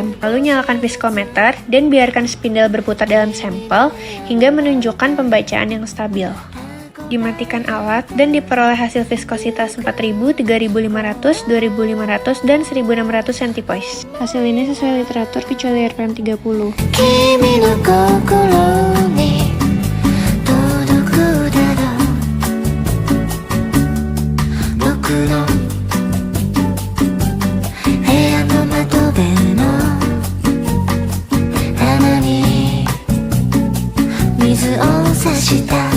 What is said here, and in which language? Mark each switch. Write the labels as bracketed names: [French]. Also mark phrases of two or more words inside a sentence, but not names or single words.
[Indonesian] Lalu nyalakan viskometer dan biarkan spindel berputar dalam sampel hingga menunjukkan pembacaan yang stabil. Dimatikan alat dan diperoleh hasil viskositas 4000, 3500, 2500, dan 1600 centipoise. Hasil ini sesuai literatur kecuali RPM 30. [Japanese] 君の心に届くだろう僕の部屋の窓辺の穴に水を差した